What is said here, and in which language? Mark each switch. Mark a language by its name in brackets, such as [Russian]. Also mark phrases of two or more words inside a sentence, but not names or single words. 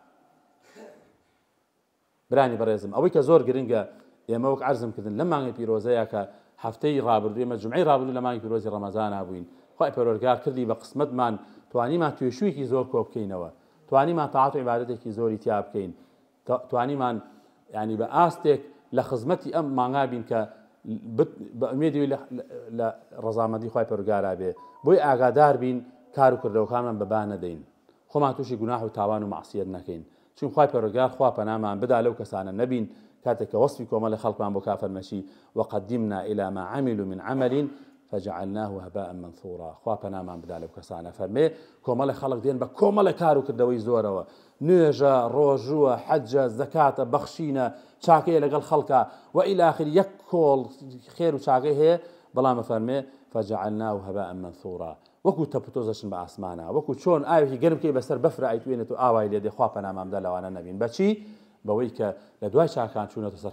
[Central Kurdish] برانی بەڕێزم ئەوەی کە زۆر گرنگە ئێمە وەک عەرزم کردن لەم مانگی پیرۆزەیە کە هەفتەی ڕابردوو ئێمە جومعەی ڕابردوو لە مانگی پیرۆزی ڕەمەزان بووین خوای پەروەردگار کردی بە قسمەتمان توانیمان توێشوویەکی زۆر کۆ بکەینەوە توانیمان تاعات و عیبادەتێکی زۆری تیا بکەین توانیمان ینی بە ئاستێک لە خزمەتی ئەم مانگا بین کە بە ئومێدی لە ڕەزامەندی خوای پەروەردگارا بێ بۆی ئاگادار بین کار و کردەوەکانمان بەبا نەدەین خۆمان تووشی گوناح و تاوان و مەعسیەت نەکەین چون خوای پەروەردگار خوا پەنامان بدا لەو کەسانە نەبین کاتێک کە وەسفی کۆمەڵی خەڵکمان بۆ کافەرمەشی [Arabic] وقدمنا إلى ما عملوا من عمل فجعلناه هباء منثورا [Central Kurdish] خوا پەنامان بدا لەو کەسانە فەرمێ کۆمەڵی خەڵک دێن بە کۆمەڵی کار و کردەوەی زۆرەوە نوێژە ڕۆژووە حەجە زەکاتە بەخشینە چاکەیە لەگەڵ خەڵکە [Arabic] وإلى آخر [Central Kurdish] یەک کۆڵ خێر و چاکەی هەیە بەڵام فەرمێ [Arabic] فجعلناه هباء منثورا [Central Kurdish] وەکو تەپتۆزەشن بە ئاسمانە وەکو چۆن ئاوێکی گەرم کەی بەسەر بەفر ئایتوێنێت و ئاوای لێ دێ خوا پەنامان بدە لەوانە نەبین بەچی بەوەی کە لە دوای چاکان چوونەتە سەر